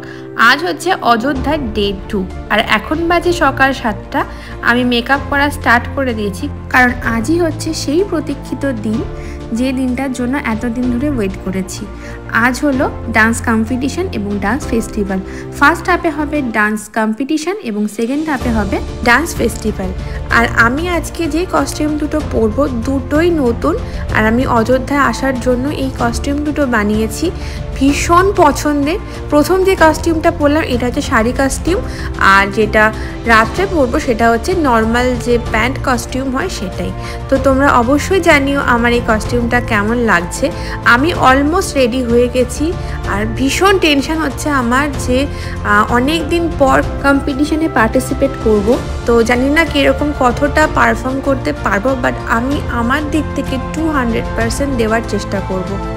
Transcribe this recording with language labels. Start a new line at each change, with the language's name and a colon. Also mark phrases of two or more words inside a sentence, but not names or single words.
Bangla: আজ হচ্ছে অযোধ্যার ডে 2 আর এখন বাজে সকাল 7টা। আমি মেকআপ করা স্টার্ট করে দিয়েছি কারণ আজ হি হচ্ছে সেই প্রতীক্ষিত দিন যে দিনটার জন্য এতদিন ধরে ওয়েট করেছি। আজ হলো
English: dance competition
Bangla: এবং
English: dance festival.
Bangla: ফার্স্ট হাফে হবে
English: dance competition
Bangla: এবং সেকেন্ড হাফে হবে
English: dance festival.
Bangla: আর আমি আজকে যে কস্টিউম দুটো পরবো দুটোই নতুন আর আমি অযোধ্যায় আসার জন্য এই কস্টিউম দুটো বানিয়েছি। ভীষণ পছন্দের। প্রথম যে কস্টিউমটা পরলাম এটা হচ্ছে শাড়ি কস্টিউম আর যেটা রাত্রে পরবো সেটা হচ্ছে নর্মাল যে
English: pant costume
Bangla: হয় সেটাই। তো তোমরা অবশ্যই জানিও আমার এই কস্টিউমটা কেমন লাগছে। आमी
English: almost ready
Bangla: হয়ে গেছি আর ভীষণ টেনশন হচ্ছে আমার যে অনেক দিন পর কম্পিটিশনে পার্টিসিপেট করব। তো জানি না কিরকম কতটা পারফর্ম করতে পারবো, বাট আমি আমার দিক থেকে 200% দেওয়ার চেষ্টা করব।